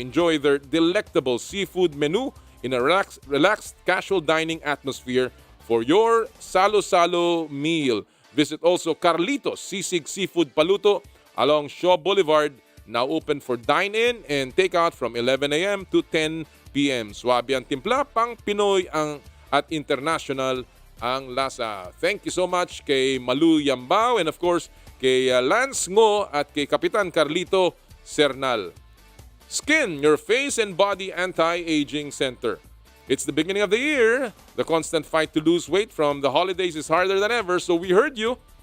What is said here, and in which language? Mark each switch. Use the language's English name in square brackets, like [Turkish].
[English] Enjoy their delectable seafood menu in a relaxed casual dining atmosphere for your salo-salo meal. Visit also Carlitos Sisig Seafood Paluto along Shaw Boulevard, now open for dine-in and take-out from 11 a.m. to 10 p.m. [Filipino] Swabe ang timpla, pang Pinoy at international ang lasa. [English] Thank you so much kay Malu Yambao and of course kay Lance Ngo at kay Kapitan Carlito Sernal. Skin, your face and body anti-aging center. It's the beginning of the year. The constant fight to lose weight from the holidays is harder than ever, so we heard you.